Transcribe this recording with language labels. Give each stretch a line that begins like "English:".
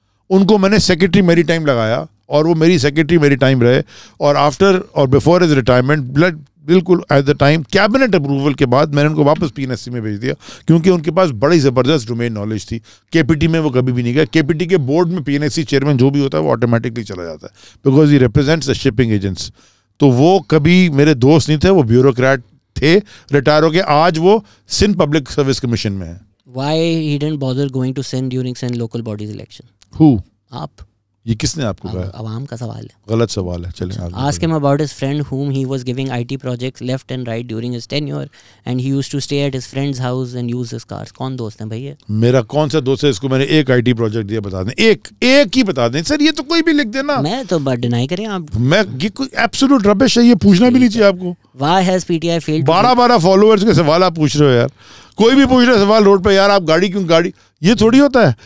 Urdu: ان کو میں نے سیکرٹری میری ٹائم لگایا اور وہ میری سیکرٹری میری ٹائم رہے, اور آفٹر اور
English: before his retirement
Urdu: بالکل
English: at the time
Urdu: cabinet approval کے بعد میں نے ان کو واپس PNSC میں بھیج دیا, کیونکہ ان کے پاس بڑی زبردست ڈومین نالج تھی. KPT میں وہ کبھی بھی نہیں گیا. KPT کے بورڈ میں PNSC چیئرمین جو بھی ہوتا ہے وہ آٹومیٹکلی چلا جاتا ہے,
English: Because he represents the shipping agents.
Urdu: تو وہ کبھی میرے دوست نہیں تھے, وہ بیوروکریٹ تھے, ریٹائر ہو کے آج وہ سندھ پبلک سروس کمیشن میں ہیں.
English: Why he didn't bother going to Sindh during Sindh local bodies election? Who?
Urdu: آپ. یہ کس نے آپ کو کہا؟ عوام کا سوال ہے. غلط سوال ہے. چلیں
English: ask him about his friend whom he was giving IT projects left and right during his tenure and he used to stay at his friend's house and use his cars.
Urdu: کون دوست ہیں بھائی؟ میرا کون سا دوست ہے, اس کو میں نے ایک IT پروجیکٹ دیا, بتا دیں ایک ہی بتا دیں سر, یہ تو کوئی بھی لکھ دینا. میں تو ڈینائی کریں آپ, میں یہ کوئی ایبسولوٹ ربش ہے, یہ پوچھنا بھی نہیں چاہیے آپ کو.
English: Why has PTI failed?
Urdu: 12 followers کے سوال آپ پوچھ رہے ہو یار. کوئی بھی پوچھ رہا ہے سوال روڈ پہ, یار آپ گاڑی کیوں, گاڑی یہ تھوڑی ہوتا ہے.